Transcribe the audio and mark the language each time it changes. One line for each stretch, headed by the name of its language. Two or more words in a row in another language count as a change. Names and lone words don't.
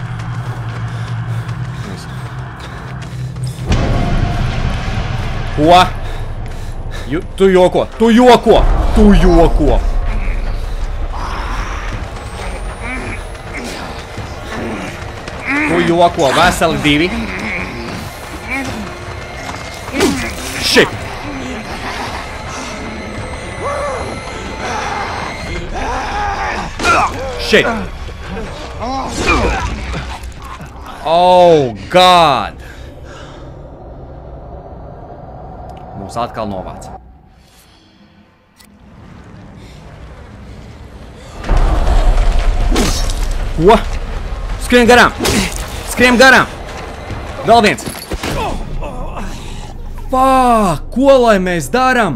Latvian: Ko? Tu joko. Tu joko. Veseli divi.
English: Shit! Shit! Oh, God!
Latvian: Mums atkal novāc. Ko? Skrien garām! Skrien garām! Vēl viens! Ko lai mēs darām?